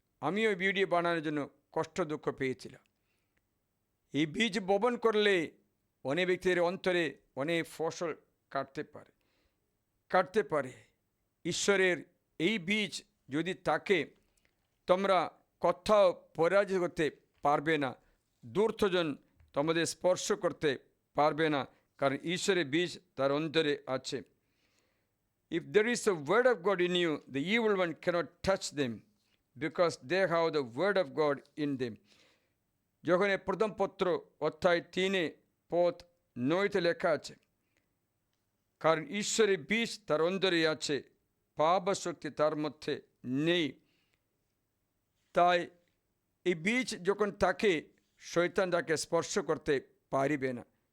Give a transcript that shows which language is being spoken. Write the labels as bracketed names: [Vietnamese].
[Bangla] আমিও ভিডিও বানানোর জন্য কষ্ট দুঃখ পেয়েছিলাম। এই বীজ বপন করলে অনেক ব্যক্তির অন্তরে অনেক ফসল কাটতে পারে। ঈশ্বরের এই বীজ যদি থাকে, তোমরা কোথাও পরাজয় করতে পারবে না, দূরত্বজন তোমাদের স্পর্শ করতে পারবে না, কারণ ঈশ্বরের বীজ তার অন্তরে আছে। [English] If there is a word of God in you, the evil one cannot touch them, because they have the word of God in them. [Bangla] যখন প্রথম পত্র অধ্যায় 3 পদ 9 লেখা আছে, কারণ ঈশ্বরের বীজ তার অন্তরে আছে, পাপ শক্তি তার মধ্যে নেই। তাই এই বীজ যখন থাকে, শয়তান তাকে স্পর্শ করতে পারিবে না।